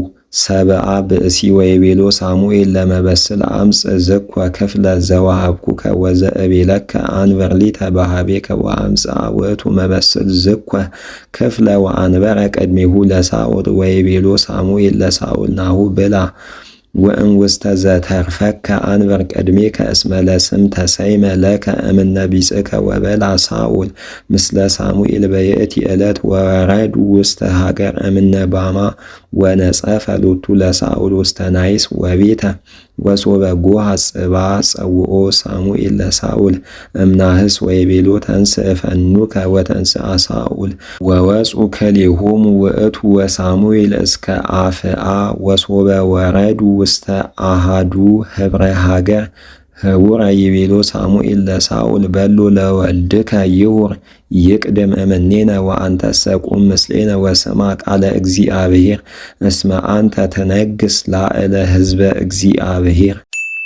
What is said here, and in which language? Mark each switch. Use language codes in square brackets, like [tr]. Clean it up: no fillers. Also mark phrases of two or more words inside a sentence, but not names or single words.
[gez] ሰብአ ብእሲ ወይቤሎ ሳሙኤል ለመበስል አምፅ ዝኮ ክፍለ ዘወሃብኩከ ወዘእቤለከ አንብር ሊተ በኀቤከ ወአምጽአ ውእቱ መበስል ዝኮ ክፍለ ወአንበረ ቅድሜሁ ለሳኦል ወይቤሎ ሳሙኤል ለሳኦል ናሁ ብላ ወእንውስተ ዘተርፈከ አንብር ቅድሜከ እስመ ለስም ተሰይመ ለከ እምነ ቢጽከ ወበላ ሳኦል ምስለ ሳሙኤል በየእቲ ዕለት ወረዱ ውስተ ሀገር እምነ ባማ ወነጸፈ ሎቱ ለሳኦል ውስተ ናይስ ወቤተ ወሶበ ጎሃ ጽባ ጸውኦ ሳሙኤል ለሳኦል እምናህስ ወይቤሎ ተንሥእ ፈኑከ ወተንሥአ ሳኦል ወወፁ ክልኤሆሙ ውእቱ ወሳሙኤል እስከ አፍአ ወሶበ ወረዱ ውስተ አሃዱ ህብረ ሀገር ህቡረ ይቤሎ ሳሙኤል ለሳኦል በሎ ለወልድከ ይሁር ይቅድም እምኔነ ወአንተሰ ቁም ምስሌነ ወስማ ቃለ እግዚአብሔር እስመ አንተ ትነግሥ ላዕለ ሕዝበ እግዚአብሔር።